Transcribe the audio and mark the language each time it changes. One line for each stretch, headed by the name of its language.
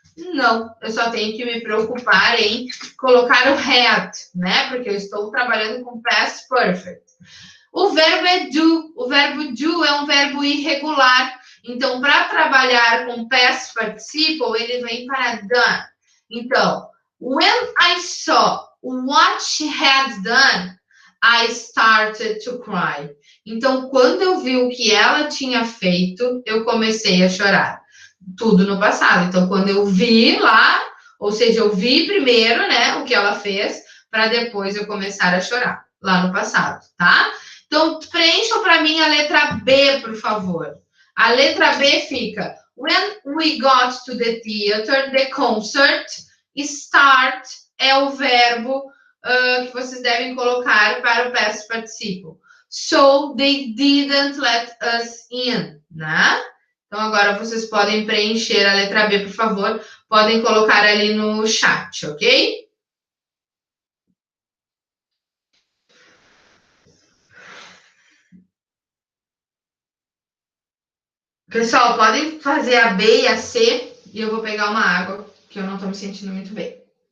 Portuguese: Não, eu só tenho que me preocupar em colocar o had, né? Porque eu estou trabalhando com past perfect. O verbo é do. O verbo do é um verbo irregular. Então, para trabalhar com past participle, ele vem para done. Então,
English: when I saw what she had done, I started to cry.
Portuguese: Então, quando eu vi o que ela tinha feito, eu comecei a chorar. Tudo no passado. Então, quando eu vi lá, ou seja, eu vi primeiro, né, o que ela fez, para depois eu começar a chorar, lá no passado, tá? Então, preencham para mim a letra B, por favor. A letra B fica:
English: when we got to the theater, the concert, start
Portuguese: é o verbo que vocês devem colocar para o past participle.
English: So, they didn't let us in,
Portuguese: né? Então, agora vocês podem preencher a letra B, por favor. Podem colocar ali no chat, ok? Pessoal, podem fazer a B e a C e eu vou pegar uma água, que eu não estou me sentindo muito bem.